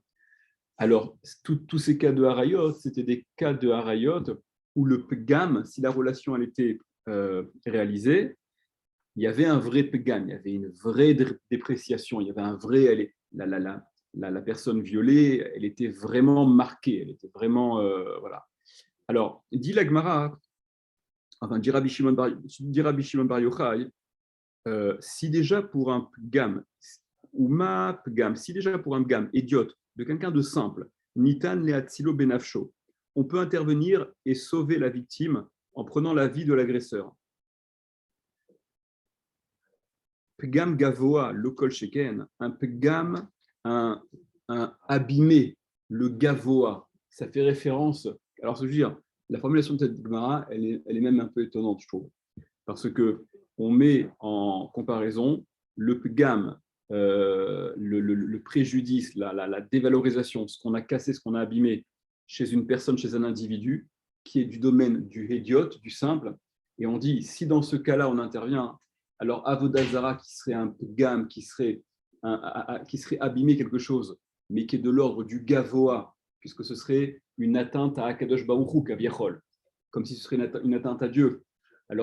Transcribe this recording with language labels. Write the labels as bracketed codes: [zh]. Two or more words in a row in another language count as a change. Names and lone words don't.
[fr] Alors, tous ces cas de harayot, c'était des cas de harayot où le pgam, si la relation elle était réalisée, il y avait un vrai pgam, il y avait une vraie dépréciation, il y avait un vrai, la personne violée, elle était vraiment marquée, elle était vraiment, voilà. Alors, dit l'Agmara, enfin, dit Rabbi Shimon Bar Yochai, si déjà pour un pgam, ou ma pgam, si déjà pour un pgam idiote, de quelqu'un de simple, [he] ניתן להצילו בנפשו, [fr] on peut intervenir et sauver la victime en prenant la vie de l'agresseur. [he] פגם גבוה, לא כל שכן, [fr] un pgam, un abîmé, le gavoa, ça fait référence. Alors, je veux dire, la formulation de cette Gemara, elle est même un peu étonnante, je trouve, parce que on met en comparaison le pgam, le préjudice, la dévalorisation, ce qu'on a cassé, ce qu'on a abîmé chez une personne, chez un individu, qui est du domaine du hédiot, du simple, et on dit, si dans ce cas-là on intervient, alors avodazara qui serait un pgam, qui serait abîmé quelque chose, mais qui est de l'ordre du gavoa, puisque ce serait une atteinte à [he] הקדוש ברוך הוא, כביכול, [fr] comme si ce serait une atteinte à Dieu.